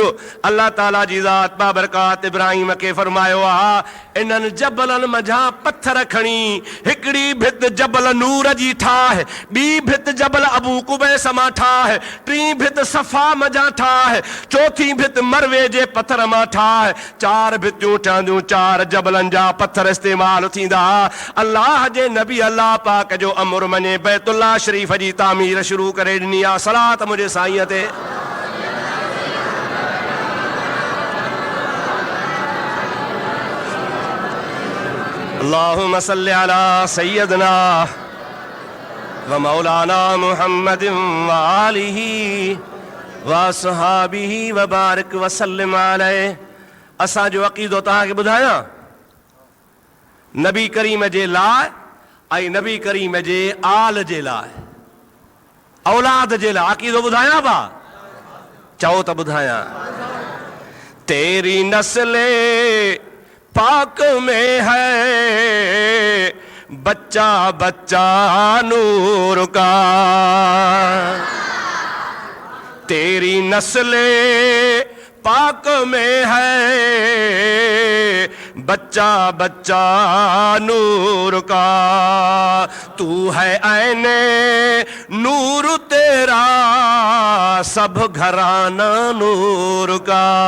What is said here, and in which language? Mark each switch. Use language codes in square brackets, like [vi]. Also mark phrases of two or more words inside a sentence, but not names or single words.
[sd] अल्लाह ताला जी ज़ात बाबरकात इब्राहिम के फरमायो आहे, इन्हनि जबलनि मझां पत्थर खणी हिकिड़ी भित जबल नूर जी ठाहे, ॿी भित जबल अबू कुबैस मां ठाहे, टीं भित सफ़ा मझां ठाहे, चौथी भित मरवे जे पत्थर मां ठाहे। 4 भितियूं ठहंदियूं, 4 जबलनि जा पत्थर इस्तेमाल थींदा। अल्लाह जे नबी अल्लाह पाक जो अमर मञे बैतुल्लाह शरीफ़ जी तामीर शुरू करे ॾिनी आहे। सलात मुंहिंजे साईं ते। [ar] اللهم صل على سيدنا ومولانا محمد وآله وأصحابه وبارك وسلم عليه. [sd] असांजो अक़ीदो तव्हांखे ॿुधायां, नबी करीम जे लाइ ऐं नबी करीम जे आल जे लाइ, औलाद जे लाइ अक़ीदो ॿुधायां बा? चओ त ॿुधायां। [ur] تیری نسلِ پاک میں ہے بچہ بچہ نور کا, تیری نسلِ پاک میں ہے بچہ بچہ نور کا، تو ہے عینِ نور تیرا سب گھرانہ نور کا,